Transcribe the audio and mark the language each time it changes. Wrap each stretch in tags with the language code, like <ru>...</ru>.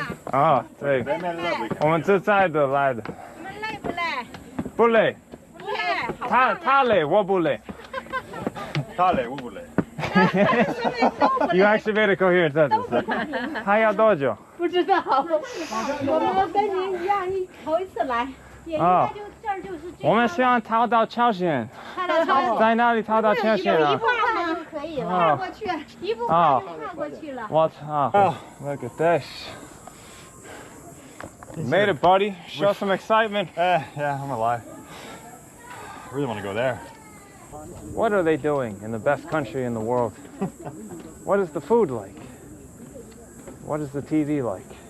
<zh>啊，对，我们这在的来的。你们累不累？不累。不累。他累，我不累。他累，我不累。</zh> <en>You actually made a coherent sentence.</en> <zh>还要多久？不知道，我们跟您一样，头一次来，也应该就这儿就是这样。我们希望逃到朝鲜。在哪里逃到朝鲜啊？一步看就可以了，看过去，一步看就看过去了。我操</zh> <en>！Look at this. You made it, buddy. Show some excitement. Yeah, I'm alive. I really want to go there. What are they doing in the best country in the world? What is the food like? What is the TV like?</en>